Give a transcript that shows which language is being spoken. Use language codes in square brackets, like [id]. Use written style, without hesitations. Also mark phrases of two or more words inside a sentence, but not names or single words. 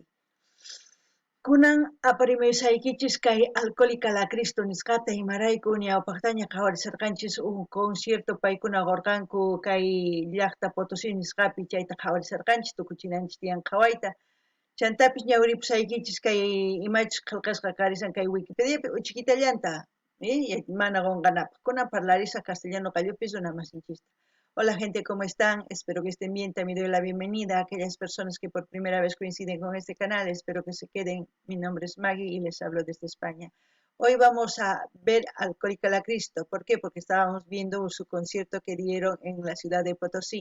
[qu] Kunan aparimusaykichis kay Alcohólica la Cristo nisqata imarayku ñawpaqtaña qhawarisarqanchis concierto paykuna qurqanku kay llaqta Potosí nisqapi chayta qhawarisarqanchis tukuchinanchis tiyan qhawayta. Chantapis ñawripusaykichis kay imachus qillqasqa karisan kay Wikipediapi uchikitallanta mana qunqanapaq kunan parlarisaq castellano qallupis runamasinchista. [es] Hola gente, ¿cómo están? Espero que estén bien. También doy la bienvenida a aquellas personas que por primera vez coinciden con este canal. Espero que se queden. Mi nombre es Maggie y les hablo desde España. Hoy vamos a ver Alcohólica la Cristo. ¿Por qué? Porque estábamos viendo su concierto que dieron en la ciudad de Potosí.